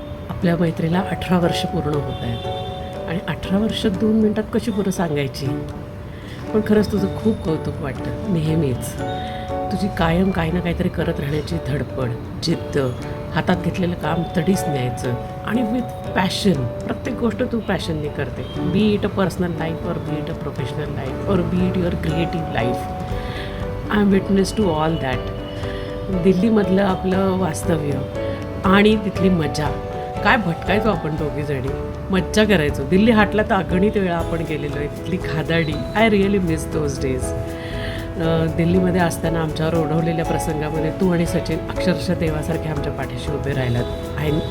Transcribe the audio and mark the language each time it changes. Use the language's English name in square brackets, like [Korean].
[Marathi] आपल्या मैत्रीला 18 वर्ष पूर्ण होत आहेत आणि 18 वर्ष 2 मिनटात कशी पुरं सांगायची. पण खरंच तुझं खूप कौतुक वाटतं नेहमीच. तुझी कायम काही ना काहीतरी करत राहण्याची धडपड, जिद्द, हातात घेतलेलं काम तडीच न्यायचं आणि विथ पॅशन. प्रत्येक गोष्ट तू पॅशनने करते. [English] Be it a personal life or be it a professional life or be it your creative life. I am witness to all that. [Marathi] दिल्लीमधलं आपलं वास्तव्य आणि तिथली मजा. काय भटकायचो आपण दोघीजणी, मज्जा करायचो. दिल्ली हाटला तर अगणित वेळा आपण गेलेलो आहे. तिथली खादाडी, [English] I really miss those days. [Marathi] दिल्लीमध्ये असताना आमच्यावर ओढवलेल्या प्रसंगामध्ये तू आणि सचिन अक्षरशः देवासारखे आमच्या पाठीशी उभे राहिलात.